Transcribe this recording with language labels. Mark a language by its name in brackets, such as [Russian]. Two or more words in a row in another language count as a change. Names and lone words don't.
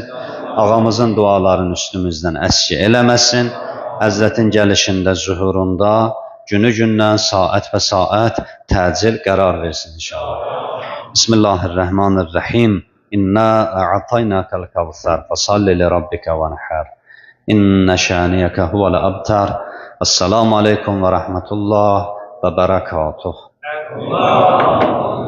[Azerbaijani] Ağamızın dualarını üstümüzdən əski eləməsin. Həzrətin gəlişində, zuhurunda günü-gündən, saat və saat təcil qərar versin inşallah. [Arabic] Bismillahirrahmanirrahim. إنا أعطيناك الكوثر فصل لربك وانحر. إن شانئك هو الأبتر السلام عليكم ورحمة الله وبركاته.